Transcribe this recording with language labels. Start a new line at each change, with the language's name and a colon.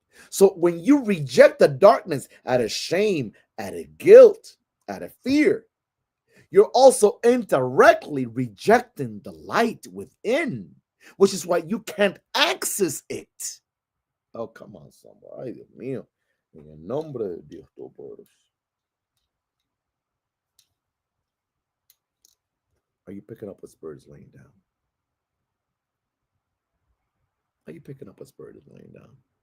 English: So when you reject the darkness out of shame, out of guilt, out of fear, you're also indirectly rejecting the light within, which is why you can't access it. Oh, come on, somebody.
Spanish: Ay, Dios mío. En el nombre de Dios Todopoderoso.
English: Are you picking up what Spirit is laying down? Are you picking up what Spirit is laying down?